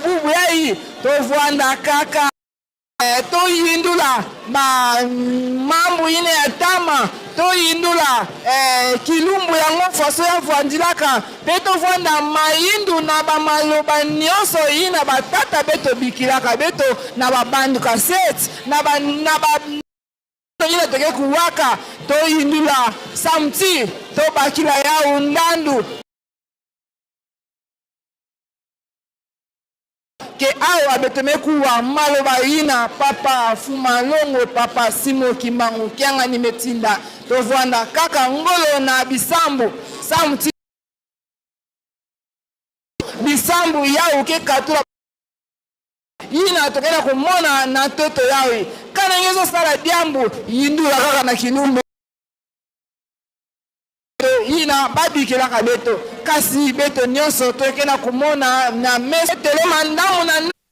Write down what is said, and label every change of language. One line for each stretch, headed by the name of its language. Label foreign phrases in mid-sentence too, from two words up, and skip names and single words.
Kongo: bubu yai tovwanda kaka to yindula ba mambo ine ya tama to yindula kilumbu ya ngofaso ya vwandilaka peto vwanda mayindu na ba maloba nyoso ina batata beto bikilaka beto na babandu kasete na ba ina teke kuwaka to yindula samti to bakila ya undandu ke awa betemekuwa maloba ina papa Fumalongo papa Simo Kimbangu kianga nimetinda tovwanda kaka ngolo na bisambu samti bisambu yao ke katula ina tokena kumona na toto yawe kana ngezo sala diambu yindula kaka na kinumbu ina babikela ka beto kasi beto nyonso tokena kumona na mese telema ndamu na